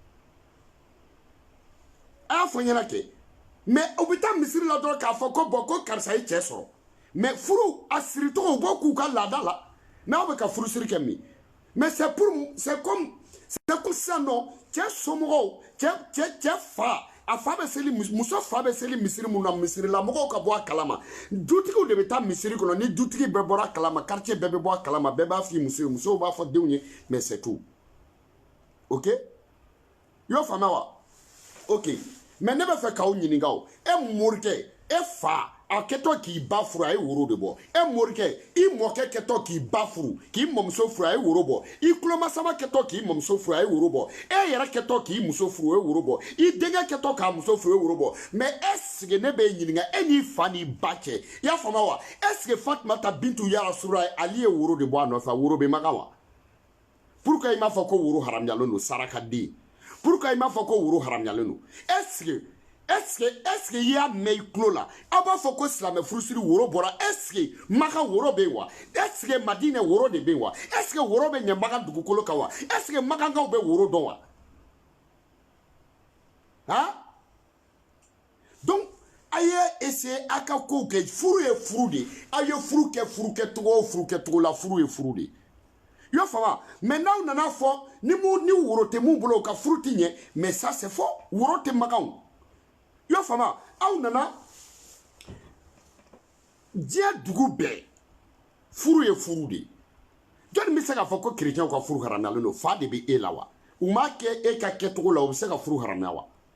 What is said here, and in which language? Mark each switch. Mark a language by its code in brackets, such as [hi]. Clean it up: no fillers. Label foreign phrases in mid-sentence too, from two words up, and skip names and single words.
[bm] a y'a fɔ n ɲɛna kɛ mais u bɛ taa misiri la dɔrɔn k'a fɔ ko bon ko karisa ye cɛ sɔrɔ mais furu a siricogo u b'o k'u ka laada la mais aw bɛ ka furusiri kɛ min [fr] mais c'est comme [bm] sisan nɔ cɛ somɔgɔw cɛ fa a fa bɛ seli muso fa bɛ seli misiri mun na misirila mɔgɔw ka bɔ a kalama dutigiw de bɛ taa misiri kɔnɔ ni dutigi bɛɛ bɔra a kalama quartier bɛɛ bɛ bɔ a kalama bɛɛ b'a f'i muso ye musow b'a fɔ denw ye [fr] mais c'est tout ok [bm] i y'o faamuya wa [fr] ok mais [bm] ne bɛ fɛ k'aw ɲininka o e morikɛ e fa a kɛtɔ k'i ba furu a ye woro de bɔ e morikɛ i mɔkɛ kɛtɔ k'i ba furu k'i mɔmuso furu a ye woro bɔ i kulomasama kɛtɔ k'i mɔmuso furu a ye woro bɔ e yɛrɛ kɛtɔ k'i muso furu o ye woro bɔ i denkɛ kɛtɔ k'a muso furu o ye woro bɔ [fr] mais est-ce que [bm] ne bɛ ɲininka e n'i fa n'i ba cɛ i y'a faamuya wa [fr] est-ce que [bm] Fatumata Bintu Yarasula ale ye woro de bɔ a nɔfɛ woro bɛ makan wa pourquoi i m'a fɔ ko woro haramuyalen don sarakaden pourquoi i m'a fɔ ko woro haramuyalen don [fr] est-ce que [bm] i y'a mɛn i tulo la a b'a fɔ ko silamɛ furusiri woro bɔra [fr] est-ce que [bm] Maka woro bɛ yen wa [fr] est-ce que [bm] Madinɛ woro de bɛ yen wa [fr] est-ce que [bm] woro bɛ ɲɛ Maka dugukolo kan wa [fr] est-ce que [bm] Makankaw bɛ woro dɔn wa han donc a ye essayer a ka kow kɛ furu ye furu de a ye furu kɛ furu kɛcogo o furu kɛcogo la furu ye furu de i y'o faamu mais n'aw nana fɔ ni woro tɛ mun bolo o ka furu ti ɲɛ [fr] mais ça c'est faux [bm] woro tɛ Makanw i y'o faamu aw nana diɲɛ dugu bɛɛ furu ye furu de jɔnni bɛ se k'a fɔ ko chrétien ka furu haramuyalen don fa de bɛ e la wa u m'a kɛ e ka kɛcogo la u bɛ se ka furu haramuya wa